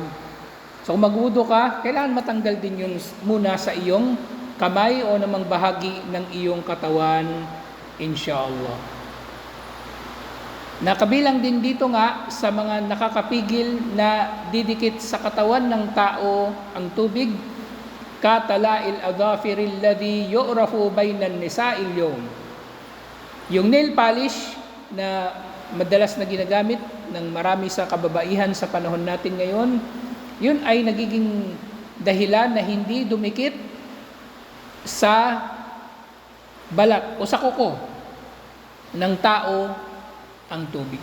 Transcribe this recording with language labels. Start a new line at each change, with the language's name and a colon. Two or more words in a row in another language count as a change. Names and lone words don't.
Filipino: So kung magwudu ka, kailangan matanggal din yung muna sa iyong kamay o namang bahagi ng iyong katawan, inshallah. Nakabilang din dito nga sa mga nakakapigil na didikit sa katawan ng tao ang tubig,
Arabic: كطلاء الأظافر الذي يعرف بين النساء اليوم.
Filipino: Yung
English: nail polish
Filipino: na madalas na ginagamit ng marami sa kababaihan sa panahon natin ngayon, yun ay nagiging dahilan na hindi dumikit sa balat o sa kuko ng tao ang tubig.